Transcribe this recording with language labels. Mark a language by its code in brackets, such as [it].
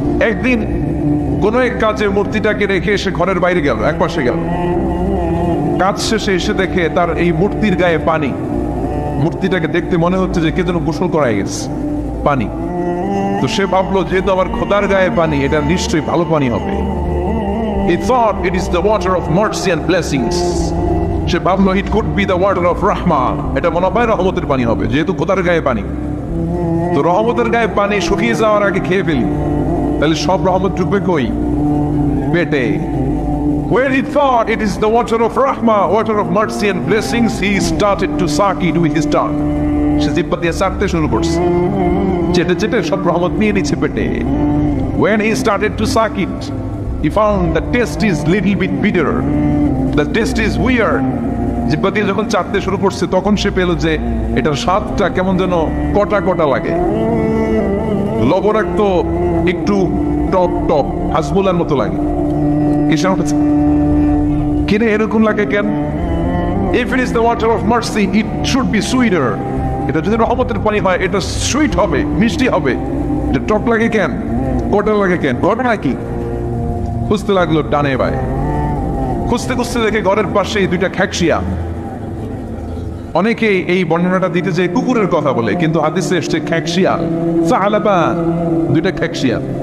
[bn] একদিন কোন এক কাজে মূর্তিটাকে রেখে সে ঘরের বাইরে গেল, এক পাশে গেল। কাজ শেষে এসে দেখে তার এই মূর্তির গায়ে পানি। মূর্তিটাকে দেখতে মনে হচ্ছে যে কে যেন গোসল করাই গেছে, পানি। তো সে ভাবলো যেহেতু আমার খোদার গায়ে পানি, এটা নিশ্চয়ই ভালো পানি হবে। [en] He thought it is the water of mercy and blessings. [bn] সে ভাবলো [en] it could be the water of rahmah. [bn] এটা মনে হয় রহমতের পানি হবে, যেহেতু খোদার গায়ে পানি। তো রহমতের গায়ে পানি শুকিয়ে যাওয়ার আগে খেয়ে ফেলি, তাহলে সব রহমত ঢুকবে কই? পেটে। [en] When he thought it is the water of rahmah, water of mercy and blessings, he started to suck it with his tongue. [bn] সে জিহ্বা দিয়ে চাটতে শুরু করছে, চেটে চেটে সব রহমত নিয়ে নিচ্ছে পেটে। [en] When he started to suck it, he found the taste is little bit bitter. The taste is weird. [bn] জিহ্বা দিয়ে যখন চাটতে শুরু করছে তখন সে পেল যে এটার স্বাদটা কেমন যেন কটা কটা লাগে, লবণাক্ত, একটু টক টক, হাসবুলার মতো লাগে। কিনে এরকম লাগে কেন? [en] If it is the water of mercy, it should be sweeter. [bn] এটা যদি রহমতের পানি হয় এটা সুইট হবে, মিষ্টি হবে। এটা টক লাগে কেন, কটা লাগে কেন, ঘটনা কি? খুঁজতে লাগলো ডানে বায়ে, খুঁজতে খুঁজতে দেখে ঘরের পাশে দুইটা খ্যাকশিয়া। অনেকেই এই বর্ণনাটা দিতে যে কুকুরের কথা বলে, কিন্তু হাদিসে এসছে খ্যাকশিয়াল, সাহালাবান, দুইটা খ্যাকশিয়াল।